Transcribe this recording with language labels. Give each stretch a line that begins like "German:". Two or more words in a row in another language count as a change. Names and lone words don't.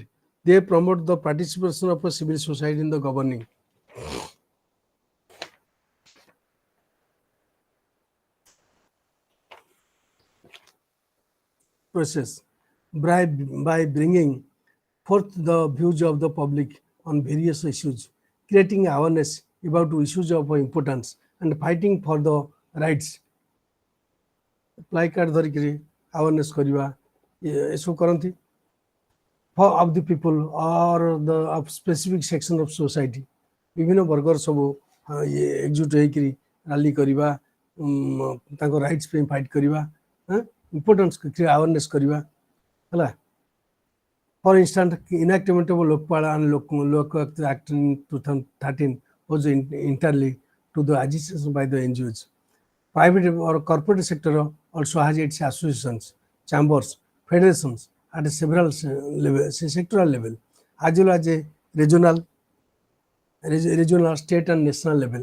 English: They promote the participation of a civil society in the governing process by bringing forth the views of the public on various issues, creating awareness about issues of importance and fighting for the rights. Placard ଧରିକିରି awareness
Odia: କରିବା ଏସବୁ କରନ୍ତି
English: of the people or the of specific section of society.
Odia: ବିଭିନ୍ନ ବର୍ଗର ସବୁ ଏକଜୁଟ ହେଇକିରି ରାଲି କରିବା ତାଙ୍କ ରାଇଟ୍ସ ପାଇଁ ଫାଇଟ୍ କରିବା
English: importance awareness
Odia: କରିବା ହେଲା.
English: For instance, enactment of Lokpala and Lok Act in 2013 was entirely to the agitation by the NGOs. Private or corporate sector also has its associations, chambers, federations at several levels, sectoral level, as well as a regional, state and national level.